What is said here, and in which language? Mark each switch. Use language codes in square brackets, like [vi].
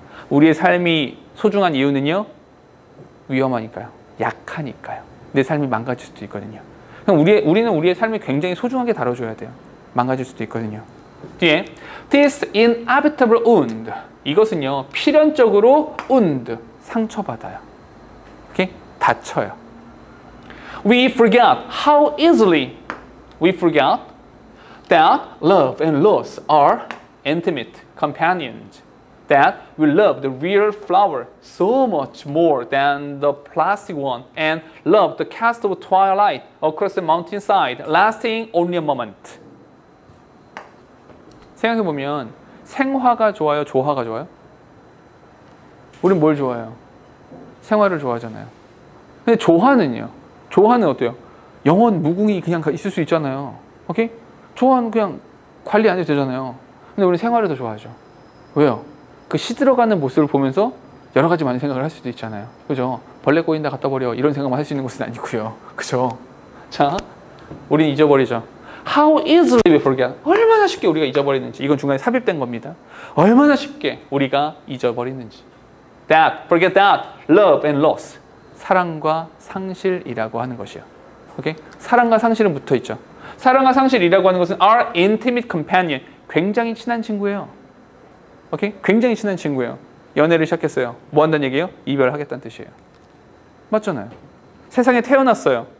[ko] 우리의 삶이 소중한 이유는요. 위험하니까요. 약하니까요. 내 삶이 망가질 수도 있거든요. 그럼 우리는 우리의 삶을 굉장히 소중하게 다뤄줘야 돼요. 망가질 수도 있거든요. 뒤에 [en] This inevitable wound. [ko] 이것은요. 필연적으로 wound. 상처받아요. 오케이? 다쳐요. [en] We forget how easily we forget that love and loss are intimate companions. That we love the real flower so much more than the plastic one and love the cast of twilight across the mountainside, lasting only a moment. [ko] 생각해보면 생화가 좋아요? 조화가 좋아요? 우린 뭘 좋아해요? 생화를 좋아하잖아요. 근데 조화는요? 조화는 어때요? 영원 무궁이 그냥 있을 수 있잖아요. 오케이? 조화는 그냥 관리 안 해도 되잖아요. 근데 우리는 생화를 더 좋아하죠. 왜요? 그 시들어가는 모습을 보면서 여러 가지 많은 생각을 할 수도 있잖아요. 그죠? 벌레 꼬인다 갖다 버려 이런 생각만 할 수 있는 것은 아니고요. 그죠? 자, 우린 잊어버리죠. [en] How easily we forget. [ko] 얼마나 쉽게 우리가 잊어버리는지. 이건 중간에 삽입된 겁니다. 얼마나 쉽게 우리가 잊어버리는지. [en] That, forget that, love and loss. [ko] 사랑과 상실이라고 하는 것이요. 오케이? 사랑과 상실은 붙어 있죠. 사랑과 상실이라고 하는 것은 [en] are intimate companion. [ko] 굉장히 친한 친구예요. 오케이? 굉장히 친한 친구예요. 연애를 시작했어요. 뭐 한다는 얘기예요? 이별하겠다는 뜻이에요. 맞잖아요. 세상에 태어났어요.